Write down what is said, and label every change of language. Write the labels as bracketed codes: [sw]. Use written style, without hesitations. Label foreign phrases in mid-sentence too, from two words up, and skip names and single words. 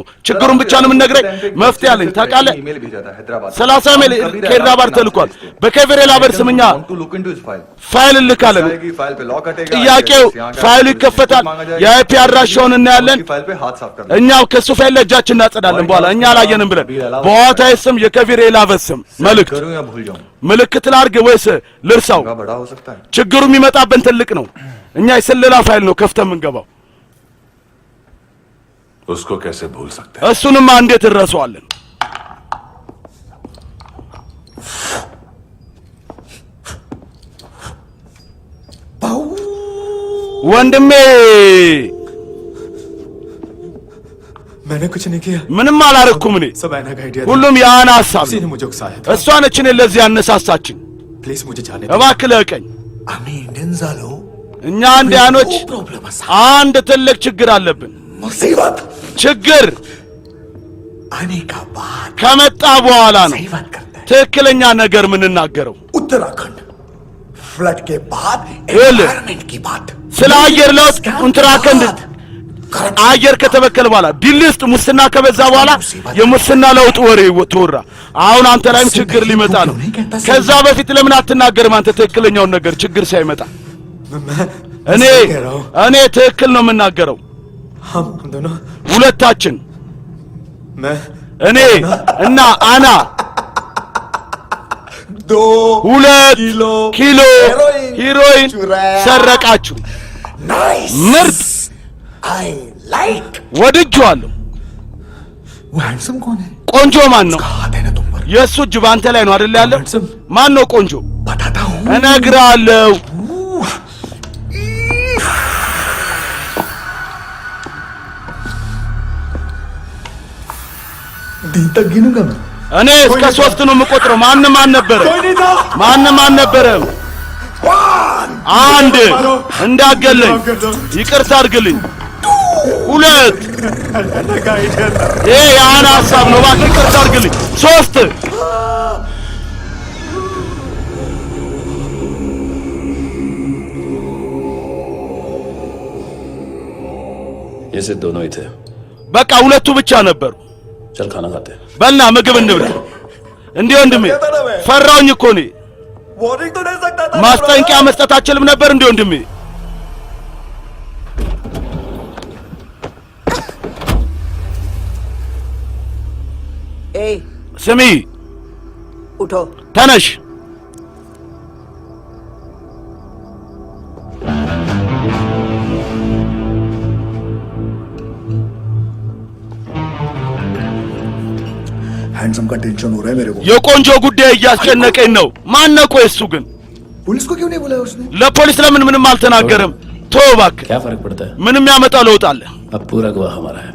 [am] ችግሩን ብቻ ነው የምንነግረኝ። መፍትሄ አለኝ ታውቃለህ። 30 ሜል ከሄድራባድ ተልኳል። በከቪሬ ላበት ስምኛ ፋይል እንልካለን። ጥያቄው ፋይሉ ይከፈታል። የአይፒ አድራሻውን እናያለን። እኛው ከሱ ፋይል ላይ እጃችን እናጸዳለን። በኋላ እኛ አላየንም ብለን በዋታይ ስም የከቪሬ ላበት ስም ምልክት ላድርግ ወይስ ልርሳው? ችግሩ የሚመጣብን ትልቅ ነው። እኛ የስለላ ፋይል ነው ከፍተን የምንገባው። [hi] उसको कैसे भूल सकते हैं? [am] እሱንማ እንዴት እንረሳዋለን? ወንድሜ [hi] मैंने कुछ नहीं किया [am] ምንም አላረኩም። እኔ [hi] सब ऐना का आइडिया [am] ሁሉም ያን ሐሳብ [hi] किसी ने मुझे उकसाया था [am] እሷ ነች እኔን ለዚህ ያነሳሳችን። [hi] प्लीज मुझे जाने [am] እባክህ ለቀኝ። [mr] आम्ही इंडियन झालो [am] እኛ አንዲያኖች አንድ ትልቅ ችግር አለብን። [hi] मुसीबत [am] ችግር [hi] आने का बाद [am] ከመጣ በኋላ ነው [hi] सही बात करते हैं। [am] ትክክለኛ ነገር የምንናገረው። [hi] उत्तराखंड फ्लड के बाद एल। एनवायरनमेंट की बात [am] ስለ አየር ለውጥ उत्तराखंड አየር ከተበከለ በኋላ ዲሊ ውስጥ ሙስና ከበዛ በኋላ የሙስና ለውጥ ወሬ ተወራ። አሁን አንተ ላይም ችግር ሊመጣ ነው። ከዛ በፊት ለምን አትናገርም አንተ ትክክለኛውን ነገር ችግር ሳይመጣ? እኔ ትክክል ነው የምናገረው። [hi] हम दोनों [am] ሁለታችን [hi] मैं [am] እኔ እና አና [hi] दो [am] 2 ኪሎ ሂሮይን ሰረቃችሁ። [hi] नाइस [am] ምርጥ [en] I like [am] ወድጄዋለሁ። [hi] वो हैंडसम कौन है? [am] ቆንጆ ማን ነው? [hi] हाथ है ना तुम पर [am] የእሱ እጅ በአንተ ላይ ነው አይደል ያለው? ማን ነው ቆንጆ? [hi] बताता हूँ [am] እነግርሃለሁ። [hi] दिन तक गिनूंगा मैं [am] እኔ እስከ 3 ነው የምቆጥረው። ማንም አልነበረም። አንድ እንዳገለኝ ይቅርታ አድርግልኝ። 2 ይሄ የአና ሐሳብ ነው። እባክህ ይቅርታ አድርግልኝ። 3 [hi] ये से दोनों ही थे। [am] በቃ ሁለቱ ብቻ ነበሩ። [hi] चल खाना खाते हैं। [am] በልና ምግብ እንብላ። እንዴ ወንድሜ ፈራውኝ እኮ እኔ [hi] वार्निंग तो नहीं सकता था [am] ማስጠንቀቂያ መስጠት አችልም ነበር እንዴ ወንድሜ? [hi] ए [am] ስሚ [hi] उठो [am] ተነሽ። [hi] हैंडसम का टेंशन हो रहा है मेरे को। [am] የቆንጆ ጉዳይ እያስጨነቀኝ ነው። ማን ነው ቆይ እሱ ግን? [hi] पुलिस को क्यों नहीं बुलाया उसने? [am] ለፖሊስ ለምን ምንም አልተናገረም? ተው እባክህ። [hi] क्या फर्क पड़ता है? [am] ምንም ያመጣው ለውጥ አለ? [hi] अब पूरा गोवा हमारा है।